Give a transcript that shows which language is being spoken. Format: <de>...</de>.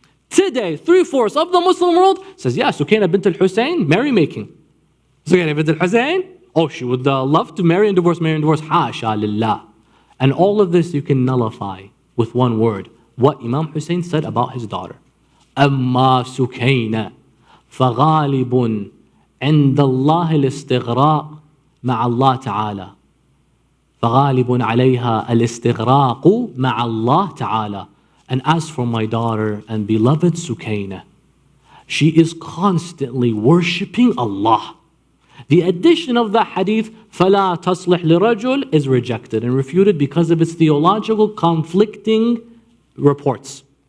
<en>Today, 3/4 of the Muslim world says, yeah, Sukayna bint al-Hussein, merry-making. Sukayna bint al-Hussein, oh, she would love to marry and divorce, Hasha lillah. And all of this you can nullify with one word. What Imam Hussein said about his daughter.</en> <ar>أما سكينة فغالب عند الله الاستغراق مع الله تعالى فغالب عليها الاستغراق مع الله تعالى.</ar> <en>And as for my daughter and beloved Sukayna, she is constantly worshipping Allah. The addition of the hadith</en> <ar>فَلَا تَصْلِحْ لِرَجُلٍ</ar> <en>is rejected and refuted because of its theological conflicting reports.</en>